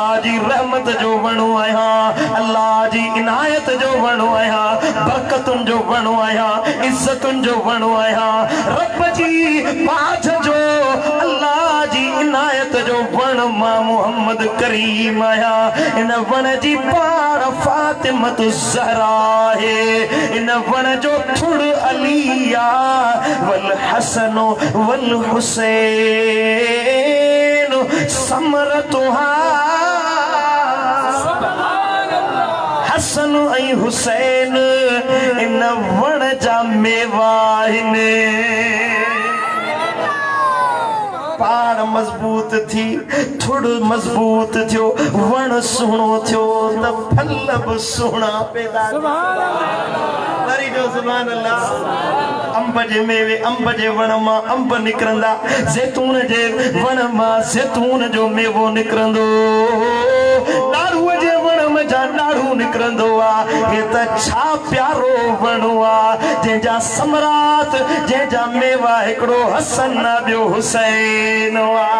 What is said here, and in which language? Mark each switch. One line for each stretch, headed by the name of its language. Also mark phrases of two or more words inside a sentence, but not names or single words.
Sindhi: जी रहमत जो वणु आहियां अल्लाह जी इनायत जो वणु आहियां बरकतुनि जो वणु आहियां इज़तुनि जो वणु आहियां रब जी पाठ जो अल्लाह जी इनायत जो वण मां मोहम्मद करीम आहियां इन वण जी पाड़ फातिमा तो ज़हरा है इन वण जो थुड़
Arabic: علي والحسن وال حسين ثمرتها
Sindhi: हसन ऐं हुसैन इन वण जा मेवा आहिनि पाड़ मजबूत थी थोड़ो मजबूत थियो वण सुणो थियो त फल बि सुणा पैदा वरी जो सुभान अल्लाह अंब जे मेवे अंब जे वण मां अंब निकरंदा ज़ैतून जे वण मां ज़ैतून जो मेवो निकरंदो ॾाढ़ू जे वण में जा ॾाढ़ू निकरंदो आ हे त छा प्यारो वण आ जंहिंजा सम्राट जंहिंजा मेवा हिकिड़ो हसन ॿियो हुसैन आ